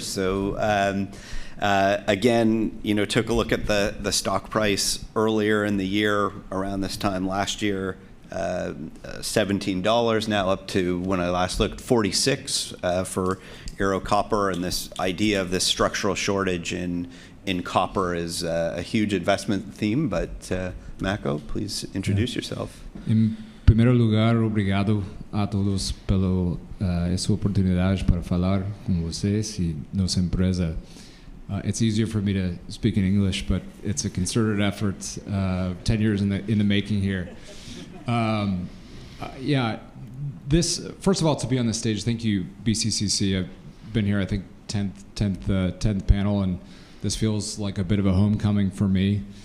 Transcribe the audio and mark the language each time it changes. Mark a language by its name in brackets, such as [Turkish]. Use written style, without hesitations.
[English] So again, took a look at the stock price earlier in the year, around this time last year, $17, now up to, when I last looked, 46 for Euro Copper. And this idea of this structural shortage in copper is a huge investment theme. But Mako, please introduce yourself. [Portuguese] Em primeiro lugar, obrigado a todos pela essa oportunidade para falar com vocês e nossa empresa. [English] It's easier for me to speak in English, but it's a concerted effort, 10 years in the making here. Yeah, first of all, to be on the stage, thank you, BCCC. I've been here, I think, 10th panel, and this feels like a bit of a homecoming for me.